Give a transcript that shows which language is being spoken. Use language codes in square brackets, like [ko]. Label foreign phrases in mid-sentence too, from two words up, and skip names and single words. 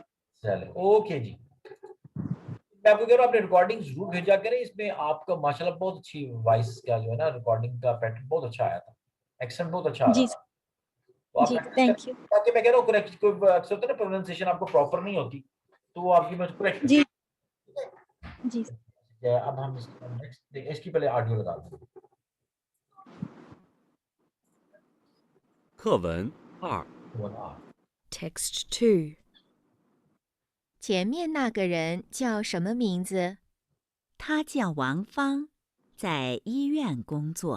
[hi] चलिए ओके जी, मैं आपको कह रहा हूँ आपने रिकॉर्डिंग जरूर भेजा करें, इसमें आपका माशाल्लाह बहुत अच्छी वॉइस का जो है ना रिकॉर्डिंग का पैटर्न बहुत अच्छा आया था, एक्सेंट बहुत अच्छा आ रहा जी, था, तो आप जी, प्रैक्टिस करें, [en] thank you. [hi] ताकि मैं कह रहा हूँ करेक्ट, कोई अक्सर होता है ना प्रोनाउंसिएशन आपको प्रॉपर नहीं होती, तो वो आपकी मैं करेक्ट जी, जी, अब हम नेक्स्ट इसकी पहले ऑडियो लगा दें। [zh] 课文2， [en] Text 2. [zh] 前面那个人叫什么名字？他叫王芳，在医院工作。